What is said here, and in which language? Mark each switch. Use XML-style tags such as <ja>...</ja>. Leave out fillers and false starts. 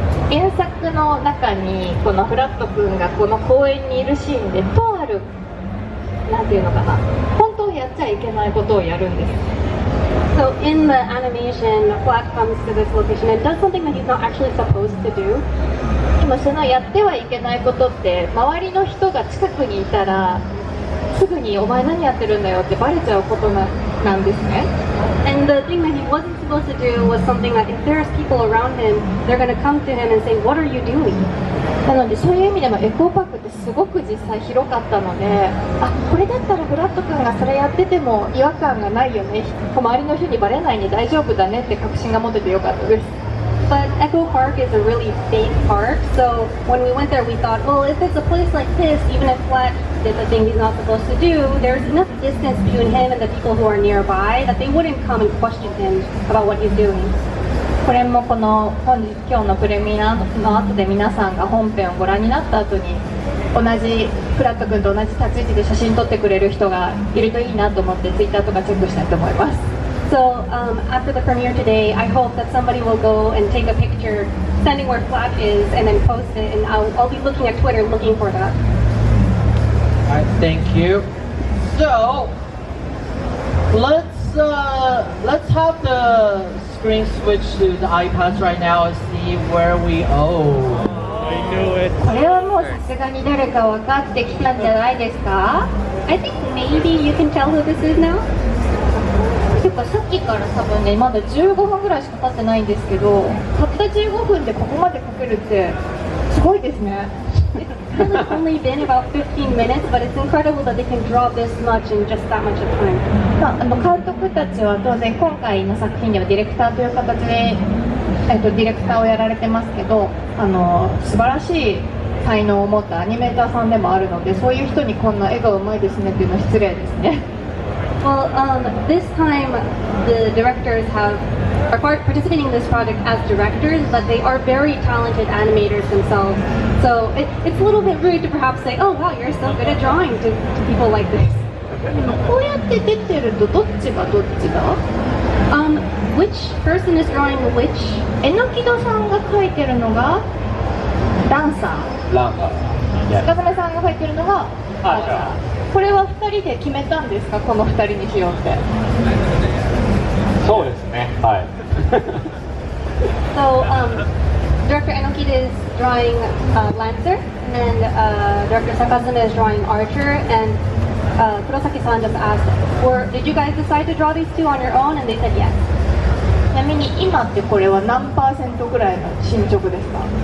<ja>原作の中にこのフラット君がこの公園にいるシーンでとあるなんていうのかな、本当やっちゃいけないことをやるんです。</ja> <en>So in the animation, Flat comes to this location and does something that he's not actually supposed to do.</en> <ja>でもそのやってはいけないことって周りの人が近くにいたらすぐにお前何やってるんだよってバレちゃうことなんですね。</ja> <en>And the thing that he wasn't supposed to do was something that if there's people around him, they're going to come to him and say, "What are you doing?"</en> <ja>なのでそういう意味でもエコーパークってすごく実際広かったので、あ、これだったらフラット君がそれやってても違和感がないよね、周りの人にバレないに大丈夫だねって確信が持ててよかったです。</ja> <en>But Echo Park is a really safe park, so when we went there, we thought, well, if it's a place like this, even if Flat did the thing he's not supposed to do, there's enough distance between him and the people who are nearby that they wouldn't come and question him about what he's doing.</en> <ja>これもこの今日のプレミアの後で皆さんが本編をご覧になった後に同じフラット君と同じ立ち位置で写真撮ってくれる人がいるといいなと思ってツイッターとかチェックしたいと思います。</ja> <en>So after the premiere today, I hope that somebody will go and take a picture standing where Flat is and then post it, and I'll be looking at Twitter looking for that. Alright, thank you. So, let's have the screen switch to the iPads right now and see where we I knew it.</en> <ja>これはもうさすがに誰か分かってきたんじゃないですか。</ja> <en>I think maybe you can tell who this is now.</en> <ja>ていうかさっきから多分ねまだ15分ぐらいしか経ってないんですけど、たった15分でここまで描けるってすごいですね。</ja> <en>It's really only been about 15 minutes, but it's incredible that they can draw this much in just that much of time.</en> <ja>監督たちは当然今回の作品ではディレクターという形で、ディレクターをやられてますけど、素晴らしい才能を持ったアニメーターさんでもあるので、そういう人にこんな絵がうまいですねっていうのは失礼ですね。</ja> <en>Well, this time the directors are participating in this project as directors, but they are very talented animators themselves. So it's a little bit rude to perhaps say, "Oh wow, you're so good at drawing," to people like this.</en> <ja>こうやって出てるとどっちがどっちだ？</ja> <en>Which person is drawing which?</en> <ja>えのきどさんが描いてるのがダンサー、ランガー。深爪さんが描いてるのがアーチャー。これは2人で決めたんですか、この2人にしようって。そうですね。はい。</ja> <en>So director Enokita is drawing Lancer, and director Sakazuma is drawing Archer, and Kurosaki-san just asked, did you guys decide to draw these two on your own? And they said yes.</en> <ja>ちなみに今ってこれは何パーセントぐらいの進捗ですか？</ja>